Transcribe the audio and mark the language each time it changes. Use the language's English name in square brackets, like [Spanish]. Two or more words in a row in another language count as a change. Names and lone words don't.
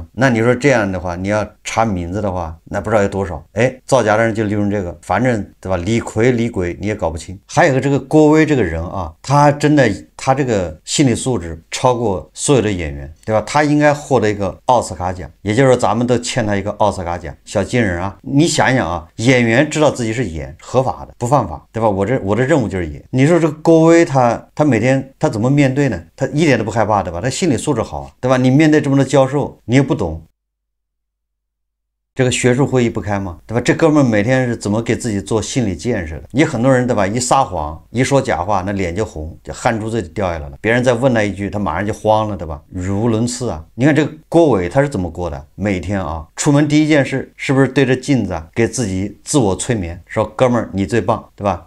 [Chinese] 那你說這樣的話，你要查名字的話，那不知道有多少。哎，造假的人就利用這個，反正對吧？李逵、李鬼你也搞不清。還有個這個郭威這個人啊，他真的他這個心理素質超過所有的演員，对吧？他應該獲得一個奧斯卡獎，也就是說咱們都欠他一個奧斯卡獎。小金人啊，你想想啊，演員知道自己是演合法的，不犯法，对吧？我的任務就是演。你說這個郭威他每天他怎麼面對呢？他一點都不害怕，对吧？他心理素質好，对吧？你面对這麼多教授，你也不懂。這個學術會議不開嗎？對吧？這哥們每天是怎麼給自己做心理建設的？你很多人對吧？一撒謊，一說假話，那臉就紅，就汗珠子就掉下來了。別人再問他一句，他馬上就慌了，對吧？語無倫次啊！你看這個郭偉他是怎麼過的？每天啊，出門第一件事是不是對着鏡子啊，給自己自我催眠，說哥們兒你最棒，對吧？